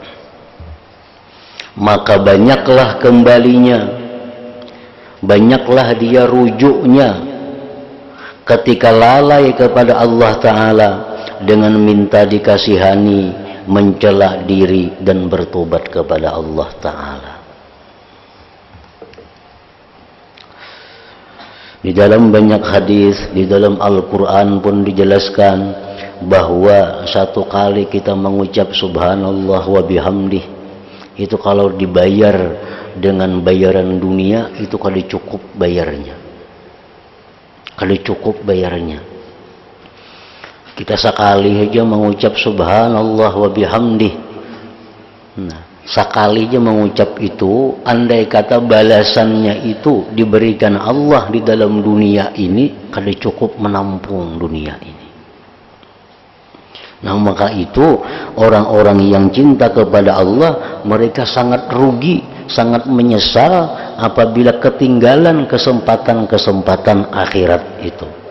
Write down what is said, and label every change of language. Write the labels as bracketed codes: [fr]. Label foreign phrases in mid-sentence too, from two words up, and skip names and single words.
[bjn] Maka banyaklah kembalinya, banyaklah dia rujuknya ketika lalai kepada Allah Ta'ala dengan minta dikasihani, mencela diri dan bertobat kepada Allah Ta'ala. Di dalam banyak hadis, di dalam Al-Quran pun dijelaskan bahwa satu kali kita mengucap [ar] سبحان الله وبحمده, [bjn] itu kalau dibayar dengan bayaran dunia itu kada cukup bayarnya, kada cukup bayarnya. Kita sekali aja mengucap [ar] سبحان الله وبحمده, [bjn] nah sekali aja mengucap itu, andai kata balasannya itu diberikan Allah di dalam dunia ini, kada cukup menampung dunia ini. Nah maka itu orang-orang yang cinta kepada Allah, mereka sangat rugi, sangat menyesal apabila ketinggalan kesempatan-kesempatan akhirat itu.